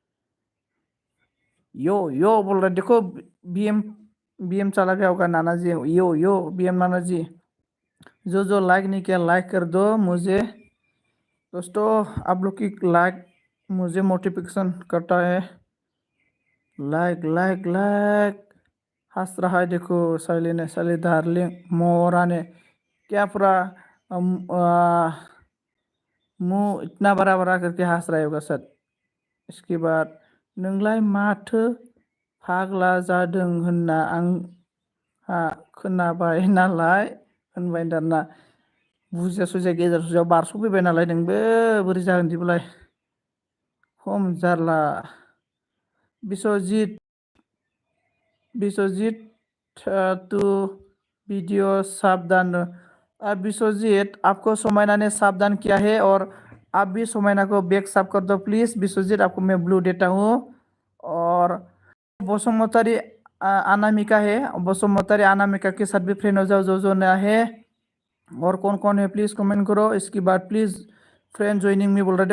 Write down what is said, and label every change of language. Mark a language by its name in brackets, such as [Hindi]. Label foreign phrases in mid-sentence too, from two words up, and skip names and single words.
[Hindi] यो बोल रहा देखो BM चला गया होगा नाना जी यो BM नाना जी जो लाइक नहीं किया लाइक कर दो मुझे दोस्तों आप लोग की लाइक मुझे मोटिवेशन करता है लाइक हंस रहा है देखो साइली डार्लिंग मोरा ने क्या पूरा मुंह इतना बड़ा करके हंस रहा होगा सर इसके बाद [Bodo] नोंलाय माथो फाग्ला जादों होनना आंहा खोनाबाय नालाय होनबाय दाना बुजिया सुजिया गेजेर ससेयाव बारस'फैबाय नालाय नोंबो बोरै जागोन बिदिबालाय खम जारला विश्वजीत [Hindi] तू वीडियो सावधान विश्वजीत आपको समायना ने सावधान किया है और आप भी समायना को बैक साफ कर दो प्लीज विश्वजीत आपको मैं ब्लू देता हूँ और बसुमतारी अनामिका है बसुमतारी अनामिका के साथ भी फ्रेंड हो जाओ जो नया है और कौन है प्लीज कमेंट करो इसके बाद प्लीज [English] friend joining me [Hindi] बोल रहा है।